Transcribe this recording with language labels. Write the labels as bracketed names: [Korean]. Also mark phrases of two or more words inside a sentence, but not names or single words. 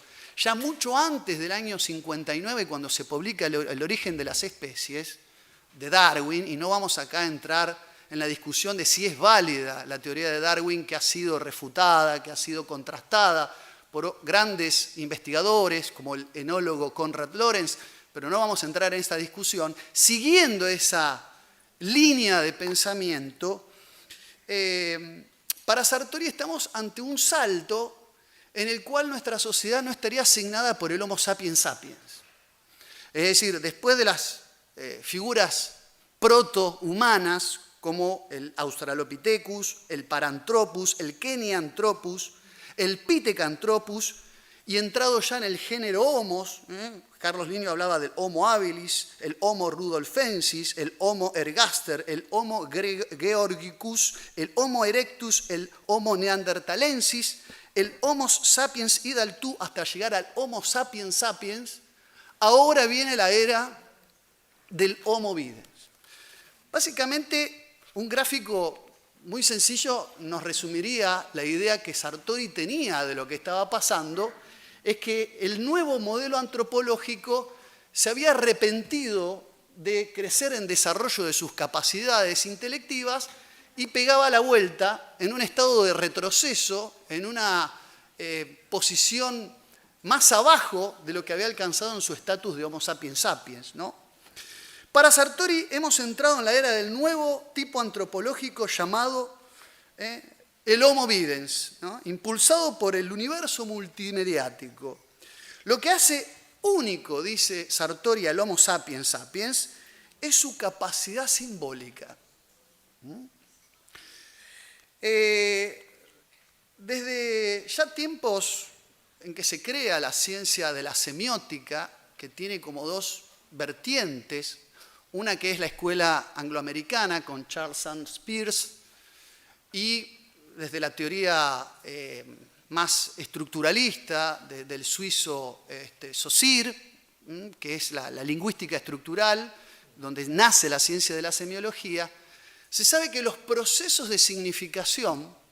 [Spanish] Ya mucho antes del año 59, cuando se publica El origen de las especies, de Darwin, y no vamos acá a entrar en la discusión de si es válida la teoría de Darwin, que ha sido refutada, que ha sido contrastada por grandes investigadores como el enólogo Konrad Lorenz, pero no vamos a entrar en esta discusión. Siguiendo esa línea de pensamiento, para Sartori estamos ante un salto en el cual nuestra sociedad no estaría asignada por el Homo sapiens sapiens. Es decir, después de las figuras protohumanas como el Australopithecus, el Paranthropus, el Kenianthropus, el Pithecanthropus, y entrado ya en el género Homos, Carlos Linneo hablaba del Homo habilis, el Homo rudolfensis, el Homo ergaster, el Homo georgicus, el Homo erectus, el Homo neanderthalensis, el Homo sapiens hidaltu, hasta llegar al Homo sapiens sapiens. Ahora viene la era del Homo videns. Básicamente, un gráfico muy sencillo nos resumiría la idea que Sartori tenía de lo que estaba pasando, es que el nuevo modelo antropológico se había arrepentido de crecer en desarrollo de sus capacidades intelectivas y pegaba la vuelta en un estado de retroceso, en una posición más abajo de lo que había alcanzado en su estatus de Homo sapiens sapiens, ¿no? Para Sartori hemos entrado en la era del nuevo tipo antropológico llamado el Homo Videns, ¿no?, impulsado por el universo multimediático. Lo que hace único, dice Sartori, al Homo sapiens sapiens, es su capacidad simbólica. Desde ya tiempos en que se crea la ciencia de la semiótica, que tiene como dos vertientes, una que es la escuela angloamericana con Charles Sanders Peirce, y desde la teoría más estructuralista del suizo Saussure, que es la lingüística estructural, donde nace la ciencia de la semiología, se sabe que los procesos de significación,